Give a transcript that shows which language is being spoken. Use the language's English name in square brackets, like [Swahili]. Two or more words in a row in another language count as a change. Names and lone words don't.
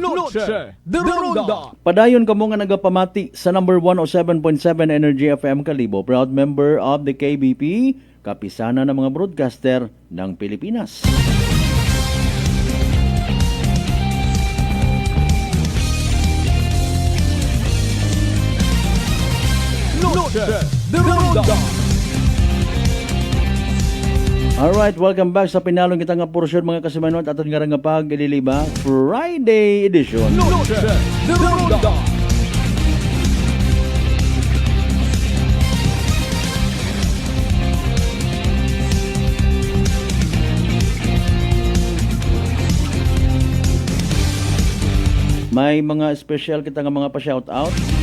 [Aklanon] Noche de Ronda. Padayon kamo nga nagapamati sa number 107.7 Energy FM Kalibo, [English] proud member of the KBP, kapisana ng mga broadcaster ng Pilipinas. [Aklanon] Noche de Ronda. Alright, welcome back sa pinalong kita nga porsyon mga kasimanot aton nga nga pag-ililiba [English] Friday edition. [Aklanon] Noche de Ronda. May mga special kita nga mga pa-shoutout.